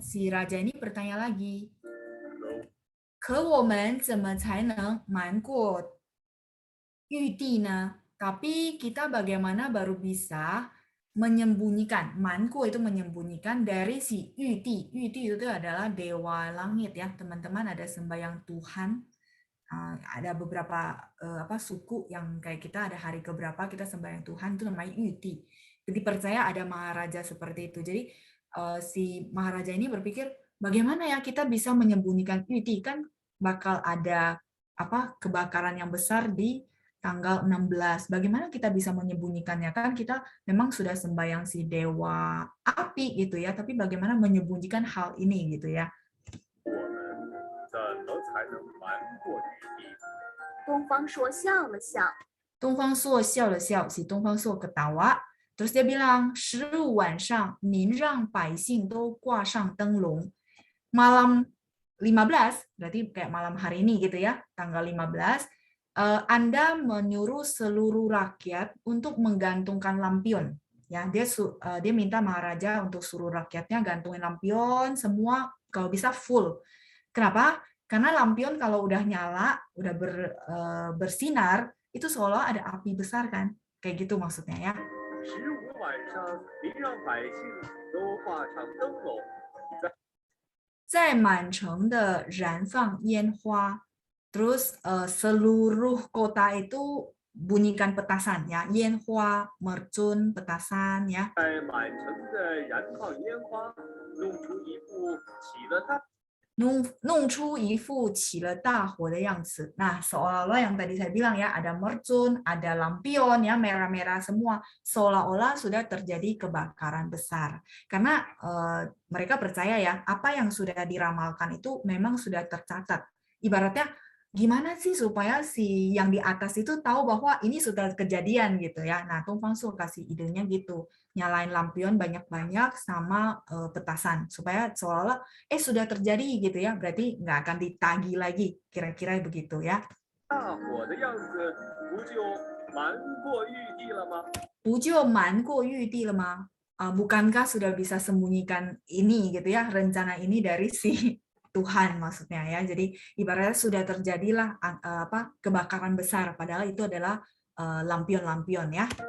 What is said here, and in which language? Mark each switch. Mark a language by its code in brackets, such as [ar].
[id] si raja ini bertanya lagi. [zh] 可我们怎么才能瞒过玉帝呢? [id] Tapi kita bagaimana baru bisa menyembunyikan, manku itu menyembunyikan dari si Yudi. Yudi itu adalah dewa langit ya, teman-teman. Ada sembahyang Tuhan, ada beberapa suku yang kayak kita ada hari keberapa kita sembahyang Tuhan, itu namanya Yudi. Jadi percaya ada maharaja seperti itu. Jadi si maharaja ini berpikir bagaimana ya kita bisa menyembunyikan Yudi, kan bakal ada kebakaran yang besar di tanggal 16. Bagaimana kita bisa menyembunyikannya? Kan kita memang sudah sembahyang si dewa api gitu ya, tapi bagaimana menyembunyikan hal ini gitu ya. [zh] 我们怎么才能瞒过玉帝？东方朔笑了笑。东方朔笑了笑, [id] si 东方朔 ketawa. Terus dia bilang, [zh] 15晚上您让百姓都挂上灯笼. [id] Malam 15, berarti kayak malam hari ini gitu ya, tanggal 15, Anda menyuruh seluruh rakyat untuk menggantungkan lampion. Ya, dia minta maharaja untuk suruh rakyatnya gantungin lampion semua kalau bisa full. Kenapa? Karena lampion kalau udah nyala, udah bersinar, itu seolah ada api besar kan? Kayak gitu maksudnya ya. [zh] 15晚上，您让百姓都挂上灯笼，在满城的燃放烟花. [id] Terus seluruh kota itu bunyikan petasan ya, 烟花 mercun petasan ya. [zh] 在满城的燃放烟花，弄出一副起了大弄出一副起了大火的样子. [id] Nah, seolah-olah yang tadi saya bilang ya, ada mercun, ada lampion ya, merah-merah semua, seolah-olah sudah terjadi kebakaran besar. Karena mereka percaya ya, apa yang sudah diramalkan itu memang sudah tercatat. Ibaratnya gimana sih supaya si yang di atas itu tahu bahwa ini sudah kejadian gitu ya. Nah, Tumpang Su kasih idenya gitu. Nyalain lampion banyak-banyak sama petasan supaya seolah-olah sudah terjadi gitu ya, berarti nggak akan ditagih lagi, kira-kira begitu ya. [zh] 大火的样子，不就瞒过玉帝了吗？不就瞒过玉帝了吗? [id] Bukankah sudah bisa sembunyikan ini gitu ya, rencana ini dari si Tuhan maksudnya ya. Jadi ibaratnya sudah terjadilah kebakaran besar, padahal itu adalah lampion-lampion ya.